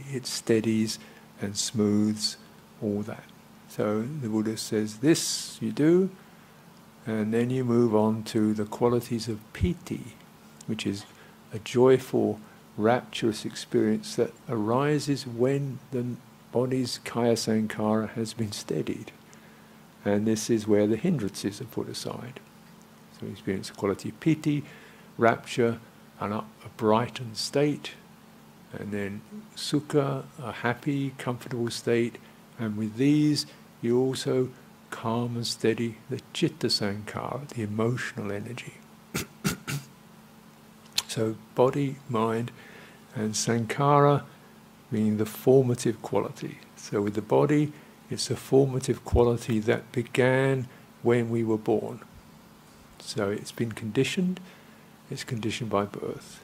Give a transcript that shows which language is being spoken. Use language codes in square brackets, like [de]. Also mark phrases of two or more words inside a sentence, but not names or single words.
[en] It steadies and smooths all that. So the Buddha says this you do, and then you move on to the qualities of piti, which is a joyful, rapturous experience that arises when the body's [pi] kaya sankhara [en] has been steadied. And this is where the hindrances are put aside. So we experience the quality of piti, rapture, a brightened state, and then sukha, a happy, comfortable state. And with these, you also calm and steady the [pi] citta sankhara, [en] the emotional energy. So body, mind, and sankhara meaning the formative quality. So with the body, it's a formative quality that began when we were born. So it's been conditioned, it's conditioned by birth.